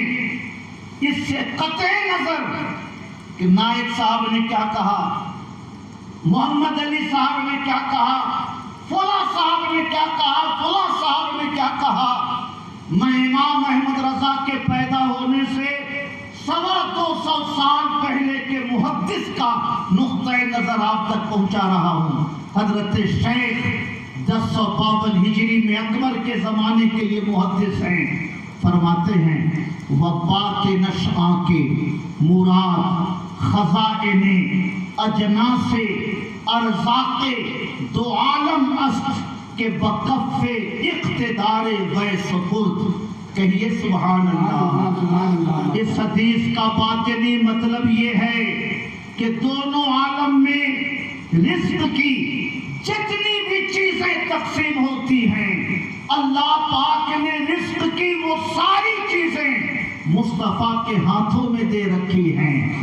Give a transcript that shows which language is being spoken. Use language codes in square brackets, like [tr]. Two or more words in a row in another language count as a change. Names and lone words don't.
[ur] اس سے قطع نظر کہ نائب صاحب نے کیا کہا، محمد علی صاحب نے کیا کہا، فلاں صاحب نے کیا کہا، فلاں صاحب نے کیا کہا، میں امام احمد رضا کے پیدا ہونے سے 250 سال پہلے کے محدث کا نقطہ نظر آپ تک پہنچا رہا ہوں۔ حضرت شیخ 1052 ہجری میں اکبر کے زمانے کے یہ محدث ہیں، فرماتے ہیں [fa] وبات نشآ کے مراد خزائن اجناس ارزاق دو عالم است کہ بکف اقتدار و سپرد۔ [ur] کہیے [ar] سبحان اللہ۔ [ur] اس حدیث کا باطنی مطلب یہ ہے کہ دونوں عالم میں رزق کی جتنی بھی چیزیں تقسیم ہوتی ہیں، اللہ پاک نے رزق کی وہ ساری چیزیں مصطفیٰ کے ہاتھوں میں دے رکھی ہیں۔